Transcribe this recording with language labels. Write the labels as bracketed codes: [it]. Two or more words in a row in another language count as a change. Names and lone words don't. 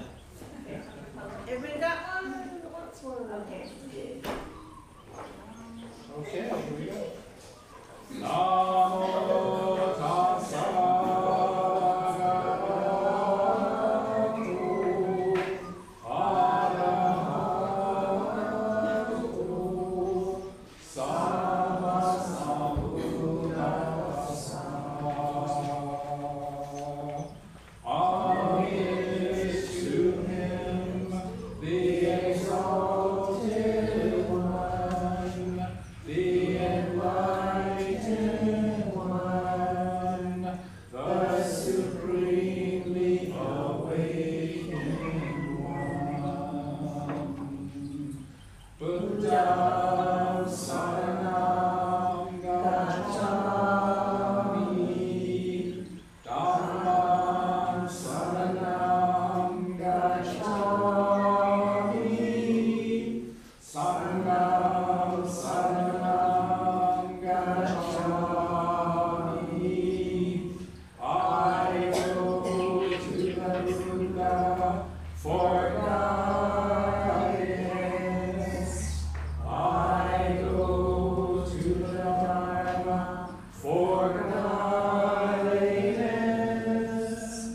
[en] Everybody got one? Okay. Okay, here we go. [pi] Namo tassa bhagavato arahato sammasambuddhassa. [en] Homage to him, the exalted one, the enlightened one, the supremely awakened one. [pi] Buddham saranam gacchami, Dhammam saranam gacchami, Sangham saranam gacchami. [en] I go to the Buddha for guidance. I go to the Dharma for guidance.